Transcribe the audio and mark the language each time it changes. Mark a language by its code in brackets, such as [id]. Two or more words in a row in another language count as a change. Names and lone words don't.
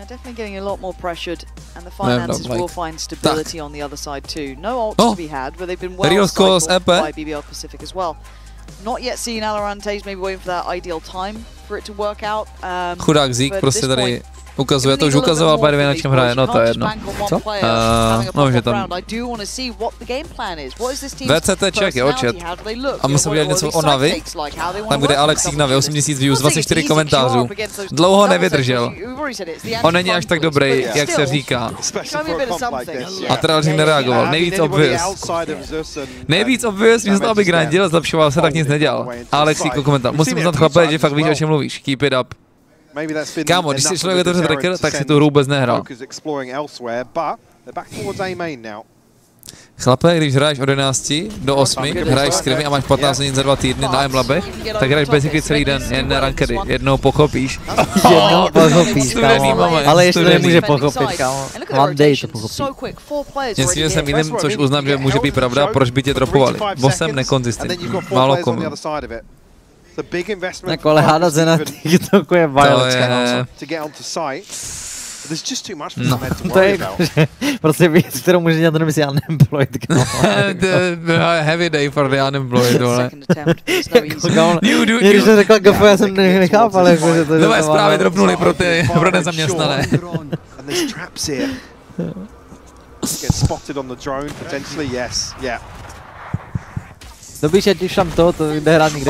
[en] Real Scores EP? [cs] Chudák Zeke prostě tady ukazuje, to už ukazoval [en] by the way, [cs] na čem hraje, no to je jedno. Co? No, že tam... VCT Czech, jo, chat. A musím udělat něco o Navi, tam kde Alexík Navi, 8000 views, 24 komentářů. Dlouho nevydržel. On není až tak dobrý, jak se říká. A teda Alexík nereagoval, nejvíc obvious. Nejvíc obvious, místo aby grindil, zlepšoval se, tak nic nedělal. Alexík komentář, musím uznat chlape, že fakt víš, o čem mluvíš, [en] keep it up. [cs] Kámo, když si člověk otevře tracker, tak si tu hru vůbec nehrál. Chlape, když hraješ od 11 do 8, hraješ skrimy a máš 15 hodin za 2 týdny na M-labech, tak hraješ basically celý den, jen na rankedy. Jednou pochopíš. Jednou pochopíš, kámo. Ale ještě nemůže pochopit, kámo. [en] One day [cs] to pochopí. Jestliže jsem jiným, což uznám, že může být pravda, proč by tě dropovali? Bo jsem nekonzistentní. Málo komu. Jako ale hádat se na TikToku je violence, no. To je prostě věc, kterou může dělat, to nemyslí unemployed, kámo. [en] Heavy day for the unemployed, [cs] vole. Když jsem řekl GF, já jsem nechápal, jako, že to je... Nové zprávy dropnuly pro nezaměstnané. Dobíš, ať už tam to jde hrát nikdy.